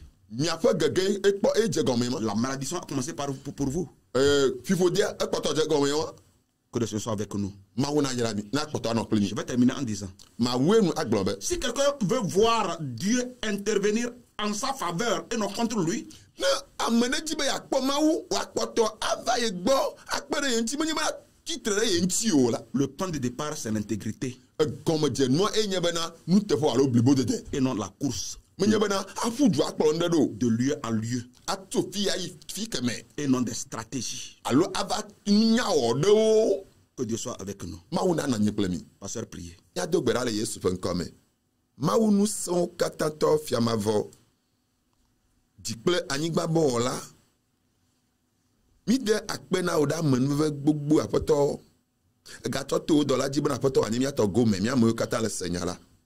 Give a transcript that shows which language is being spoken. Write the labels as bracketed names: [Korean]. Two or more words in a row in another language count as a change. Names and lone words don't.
[French] La malédiction a commencé pour vous. Que Dieu soit avec nous. Je vais terminer en disant, si quelqu'un veut voir Dieu intervenir en sa faveur et non contre lui, [Ewe] ameneji be yakpɔ mawu wakpɔtɔ ava ye gbɔ akpe ɖe ye ŋuti menye be titre ɖe ye ŋuti o la. [French] Le point de départ, c'est l'intégrité. [Ewe] Gɔmedzenua enye bena nuteƒe alo blibodede. [French] Et non la course. [Ewe] Menye bena aƒu du akplɔ ŋɖe ɖo. [French] De lieu en lieu. [Ewe] Atso fi ayi fi kemɛ. [French] Et non des stratégies. [Ewe] Alo ava nunyawɔ ɖewo. [French] Que Dieu soit avec nous. [Ewe] Mawu na nanyi kple mi. [French] Pasteur, priez. [Ewe] Míado gbe ɖa le Yesu ƒe ŋkɔ me. Mawu nu sẽwo katã tɔ fiamavɔ. Dzi kple anyigba bɔ wɔla. Mide akpe na wo ɖe amenuveve gbogbo aƒetɔ. Egatsɔ to wo dɔla dzi bena aƒetɔ wòanye míatɔ gome míamewo katã le senya la.